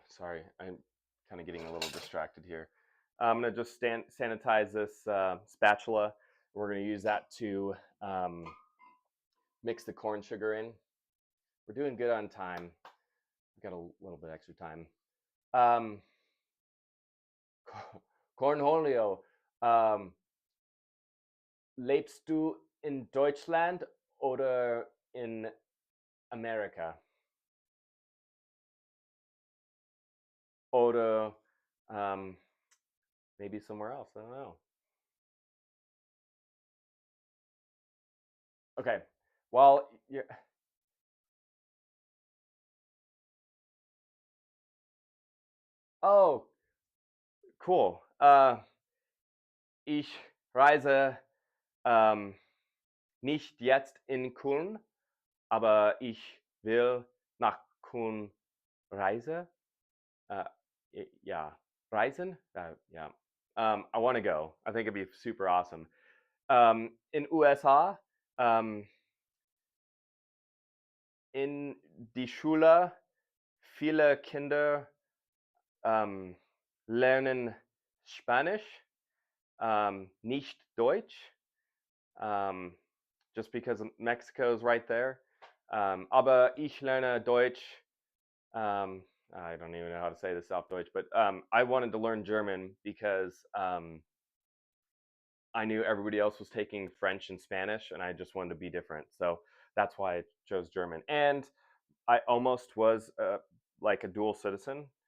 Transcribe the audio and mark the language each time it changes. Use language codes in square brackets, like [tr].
[en] Sorry, I'm kind of getting a little distracted here. I'm gonna just sanitize this spatula. We're gonna use that to mix the corn sugar in. We're doing good on time. We got a little bit extra time. [de] Um, Cornholio, lebst du in Deutschland oder in Amerika? Oder [en] maybe somewhere else. I don't know. Okay. Well, you're, oh, cool. [de] Ich reise ähm, nicht jetzt in Köln, aber ich will nach Köln reisen. [en] Uh, yeah, reisen. Yeah. I want to go. I think it'd be super awesome. [de] In USA, in die Schule, viele Kinder lernen Spanisch, nicht Deutsch, [en] just because Mexico is right there. [de] Aber ich lerne Deutsch. [en] I don't even know how to say this off Deutsch, but I wanted to learn German because I knew everybody else was taking French and Spanish, and I just wanted to be different. So that's why I chose German. And I almost was like a dual citizen.